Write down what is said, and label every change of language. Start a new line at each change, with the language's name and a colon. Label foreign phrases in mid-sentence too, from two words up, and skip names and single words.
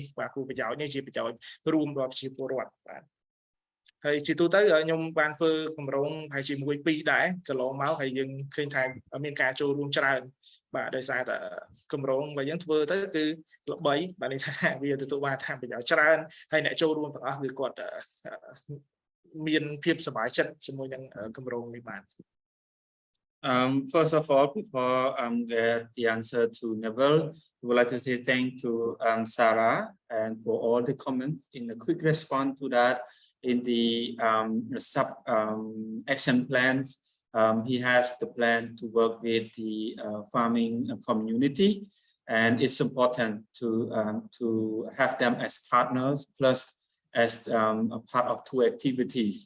Khmer: បាទគោលប្រយោជន៍នេះជាប្រយោជន៍រួមដល់ប្រជាពលរដ្ឋបាទហើយជាទូទៅខ្ញុំបានធ្វើគម្រោងប្រហែលជាមួយ2ដែរកន្លងមកហើយយើងឃើញថាមានការចូលរួមច្រើនបាទដោយសារតែគម្រោងរបស់យើងធ្វើទៅគឺល្បីបាទនេះថាវាទទួលបានថាប្រយោជន៍ច្រើនហើយអ្នកចូលរួមទាំងអស់គឺគាត់មានភាពសប្បាយចិត្តជាមួយនឹងគម្រោងនេះបាទ
English: First of all, before get the answer to Nabil, we would like to say thank to Sarah and for all the comments in the quick response to that. In the sub action plans, he has the plan to work with the farming community and it's important to have them as partners plus as a part of two activities.